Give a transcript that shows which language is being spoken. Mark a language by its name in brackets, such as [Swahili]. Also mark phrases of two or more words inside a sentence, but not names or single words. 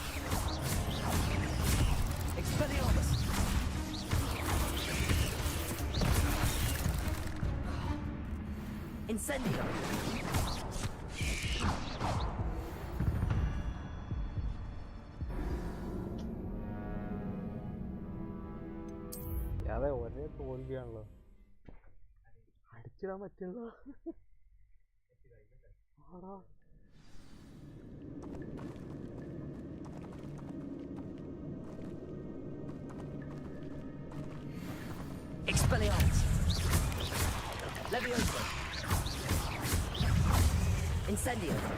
[Latin] Expelliarmus! Incendio! [Malayalam] അതെ ഒരേ തോൽവിയാണല്ലോ അടിച്ചിടാൻ പറ്റില്ല ആടാ [Latin] Expelliarmus! Leviosa! Incendio!